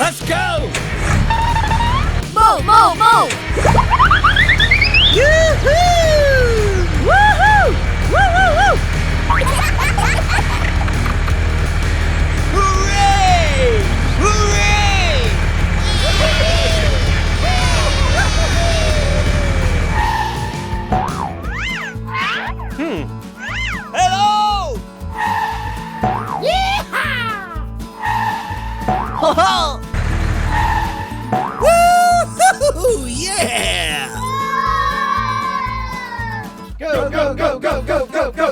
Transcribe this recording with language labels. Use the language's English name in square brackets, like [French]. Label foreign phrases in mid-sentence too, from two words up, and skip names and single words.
[English] go! Move, move, move! Yoo-hoo! Woohoo! Woo, woo, woo! Hooray! Hooray! Hello! Ho-ho! Woo-hoo! Yeah! Go, go, go, go, go, go, go!